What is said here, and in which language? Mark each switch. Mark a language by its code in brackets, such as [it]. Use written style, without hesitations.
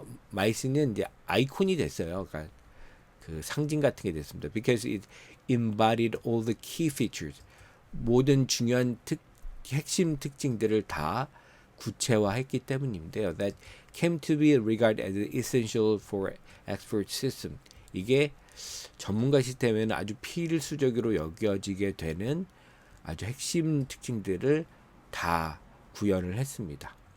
[ko] 마이슨은 이제 아이콘이 됐어요. 그러니까 그 상징 같은 게 됐습니다. [en] Because it embodied all the key features. [ko] 모든 중요한 핵심 특징들을 다 구체화했기 때문인데요. [en] That came to be regarded as essential for expert system. [ko] 이게 전문가 시스템에는 아주 필수적으로 여겨지게 되는 아주 핵심 특징들을 다 구현을 했습니다.